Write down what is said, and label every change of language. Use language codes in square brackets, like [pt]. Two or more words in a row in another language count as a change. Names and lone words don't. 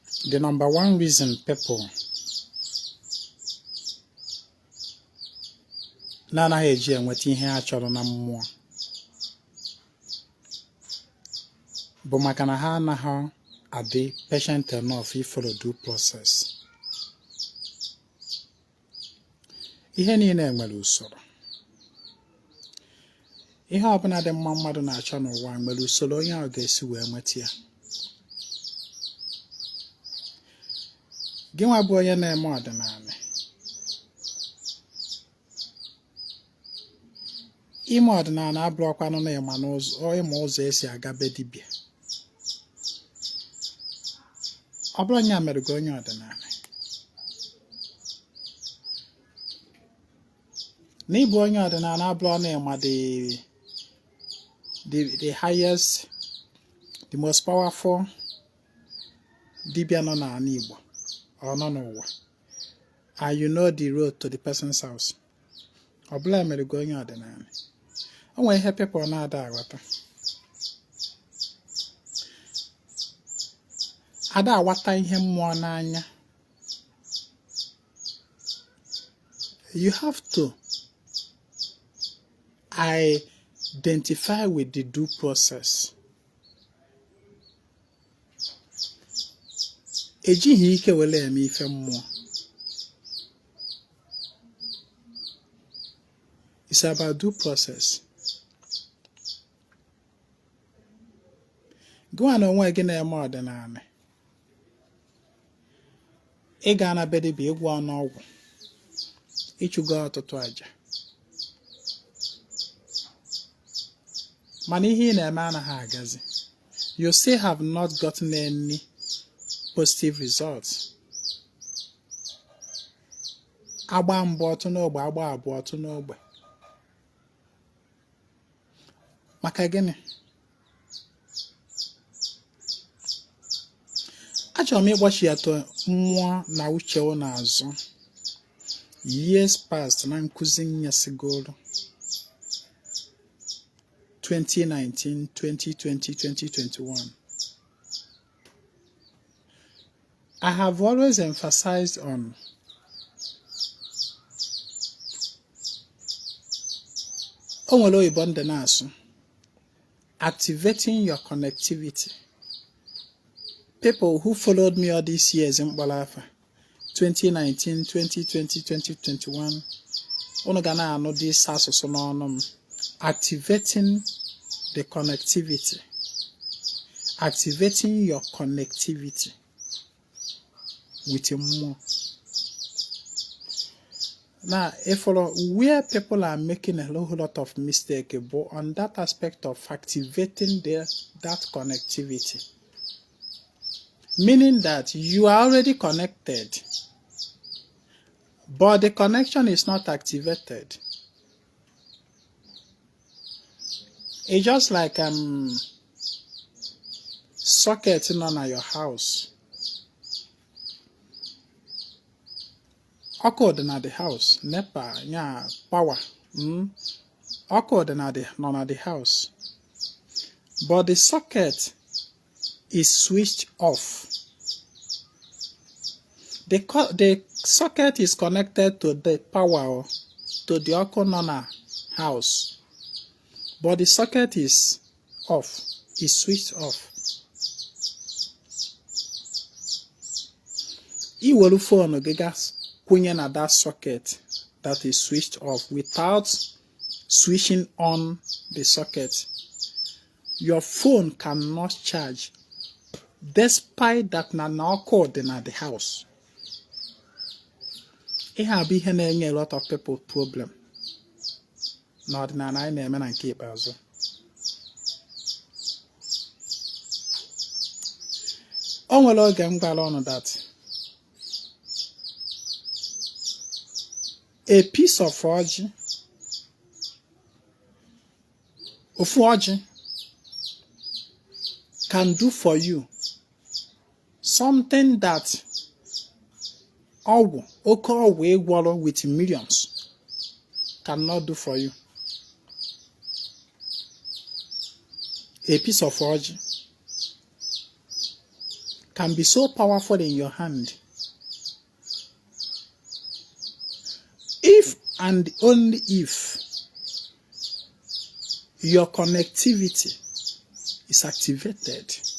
[en] The number one reason people [ig] na-anaghị eji enweta ihe ha chọrọ na mmụọ bụ maka na ha anaghị adị [en] patient enough follow due process. [ig] Ihe niile nwere usoro. Ihe ọbụla dị mma mmadụ na-achọ n'ụwa nwere usoro onye ahụ ga-esi wee nweta ya. Gị nwa bụ onye na-eme ọdịnala. Ime ọdịnala abụrụkwanụ na ịma ụzọ esi aga be dibịa. Ọ bụrụ onye a mere gị onye ọdịnala. N'ịbụ onye ọdịnala abụrụ na ịma [en] the highest, the most powerful [ig] dibịa nọ n'ala Igbo ọ nọ n'ụwa, [en] and you know the road to the person's house. [ig] Ọ bụla mere gị onye ọdịnala. O nwere ihe people na-ada aghọta. Ada aghọta ihe mmụọ n'anya. [en] You have to identify with the due process. [ig] Ejighị ike wele eme ife mmụọ. [en] It's about due process. [ig] Gụọ na onwe gị na-eme ọdịnala. Ị ga na be dibịa ịgwọ ọnụọgwụ. Ịchụgo ọtụtụ aja. Mana ihe ị na-eme anaghị agazi. [en] You still have not gotten any positive results. [ig] Agba mbụ otu n'ogbe, agba abụọ otu n'ogbe. Maka gịnị? Achọrọ m ịgbachi atọ mmụọ na uche n'azụ. [en] Years past [ig] na nkuzi nyasigoro. 2019, 2020, 2021. [en] I have always emphasized on [ig] onwere oyibo ndị na-asụ [en] activating your connectivity. People who followed me all these years in Balafa, 2019, 2020, 2021, [ig] unu ga na-anụ [en] this [ig] asụsụ n'ọnụ m. [en] Activating the connectivity. Activating your connectivity with more. Now, if where people are making a whole lot of mistake on that aspect of activating that connectivity, meaning that you are already connected, but the connection is not activated. It's just like socket in your house. [ig] Ọkụ dị na [en] the house, NEPA, yeah, power. [ig] Ọkụ dị na [en] the house. But the socket is switched off. The socket is connected to the power, to the [ig] ọkụ nọ na [en] house. But the socket is off, is switched off. [ig] Iwelu phone gị gas kwụnye na [en] that socket that is switched off without switching on the socket. Your phone cannot charge despite that [ig] na ọkụ dị na [en] the house. [ig] Ihe a bụ ihe na-enye [en] a lot of people problem. [ig] N'ọdịnala anyị na-eme na nke ikpeazụ. O nwere oge m gwara ọnụ [en] that a piece of [ig] ọjị, ofu ọjị, [en] can do for you something that [ig] oke ọgwụ ịgwọrọ [en] with millions cannot do for you. A piece of ọjị can be so powerful in your hand if and only if your connectivity is activated.